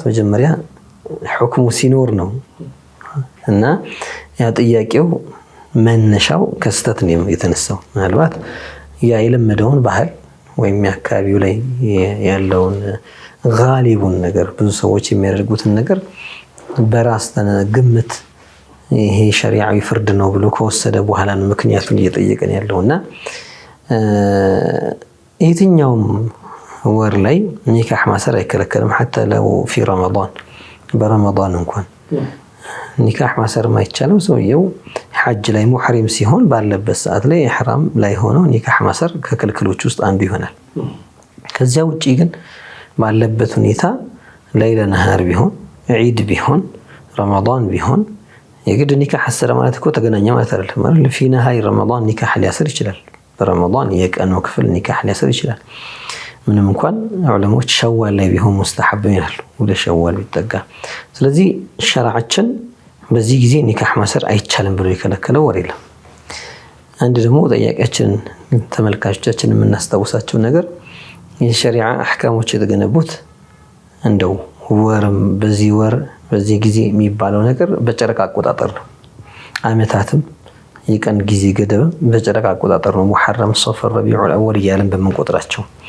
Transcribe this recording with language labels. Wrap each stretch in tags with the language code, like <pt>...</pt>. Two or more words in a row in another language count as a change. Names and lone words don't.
<am>መጀመሪያ ሁክሙ ሲኖር ነው እና ያ ጥያቄው መነሻው ከስተት ነው የተነሳው። ምናልባት ያ የለመደውን ባህል ወይም የአካባቢው ላይ ያለውን ጋሊቡን ነገር ብዙ ሰዎች የሚያደርጉትን ነገር በራስ ግምት ይሄ ሸሪዓዊ ፍርድ ነው ብሎ ከወሰደ በኋላ ነው ምክንያቱን እየጠየቀን ያለውና የትኛውም ወር ላይ ኒካህ ማሰር አይከለከልም።</am> <ar>حتى لو في رمضان برمضان</ar> <am>እንኳን ኒካህ ማሰር ማይቻለው ሰውየው ሐጅ ላይ ሙህሪም ሲሆን ባለበት ሰዓት ላይ ኢህራም ላይ ሆኖ ኒካህ ማሰር ከክልክሎች ውስጥ አንዱ ይሆናል። ከዚያ ውጪ ግን ባለበት ሁኔታ</am> <ar>ليلاً نهاراً</ar> <am>ቢሆን ዒድ ቢሆን ረመዳን ቢሆን የግድ ኒካህ አሰረ ማለት እኮ ተገናኘ ማለት አይደለም ማለት</am> <ar>في نهاية رمضان</ar> <am>ኒካህ ሊያስር ይችላል። በረመዳን የቀኑ ክፍል ኒካህ ሊያስር ይችላል። ምንም እንኳን ዑለሞች ሸዋል ላይ ቢሆን ሙስተሐብ ይላሉ ወደ ሸዋል ቢጠጋ። ስለዚህ ሸርዓችን በዚህ ጊዜ ኒካህ ማሰር አይቻልም ብሎ የከለከለው ወር የለም። አንድ ደግሞ ጥያቄያችን ተመልካቾቻችን የምናስታውሳቸው ነገር የሸሪዓ አህካሞች የተገነቡት እንደው ወርም በዚህ ወር በዚህ ጊዜ የሚባለው ነገር በጨረቃ አቆጣጠር ነው። አመታትም የቀን ጊዜ ገደብም በጨረቃ አቆጣጠር ነው። ሙሐረም፣ ሶፈር፣ ረቢዑል አወል እያለን በምንቆጥራቸው</am>